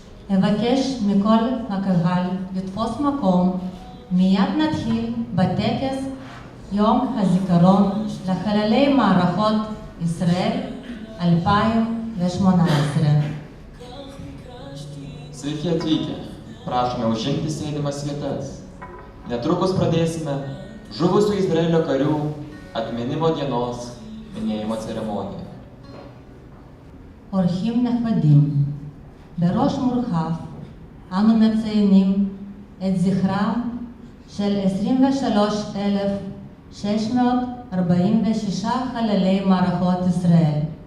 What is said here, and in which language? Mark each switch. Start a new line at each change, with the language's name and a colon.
Hebrew: אבקש מכל הקהל לתפוס מקום. מיד נתחיל בטקס יום הזיכרון לחללי מערכות ישראל 2018.
Lithuanian: Sveiki atvykę. Prašome užimti sėdimas vietas. Netrukus pradėsime žuvusių Izraelio karių atminimo dienos minėjimo ceremoniją.
Hebrew: אורחים נכבדים, בראש מורחב אנו מציינים את זכרם של 23,646 חללי מערכות ישראל.